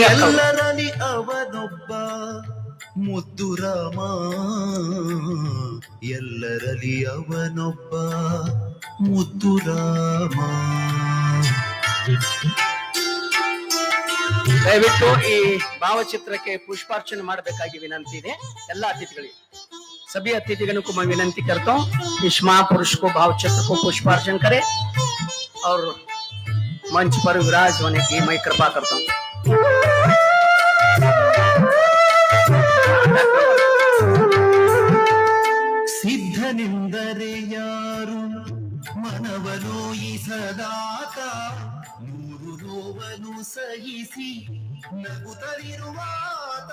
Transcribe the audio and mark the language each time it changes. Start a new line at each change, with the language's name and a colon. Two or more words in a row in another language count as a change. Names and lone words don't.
Kannada: ಎಲ್ಲರಲ್ಲಿ ಅವನೊಬ್ಬ ಮುದ್ದು ರಾಮ, ಎಲ್ಲರಲ್ಲಿ ಅವನೊಬ್ಬ ಮುದ್ದು ರಾಮ. ದಯವಿಟ್ಟು ಈ ಭಾವಚಿತ್ರಕ್ಕೆ ಪುಷ್ಪಾರ್ಚನೆ ಮಾಡಬೇಕಾಗಿ विनंती ಇದೆ ಎಲ್ಲ ಅತಿಥಿಗಳಿಗೆ.
Hindi: सभी अतिथिगणों को मैं विनंती करता हूँ इस महापुरुष को भावचित्र को पुष्पार्चन करें और मंच पर विराज होने की मैं कृपा करता हूँ।
Kannada: ಸಿದ್ಧನೆಂದರೆ ಯಾರು ಮನವಲೋಯಿಸದಾತ, ನೂರು ನೋವನ್ನು ಸಹಿಸಿ ನಗುತ್ತಲಿರುವಾತ.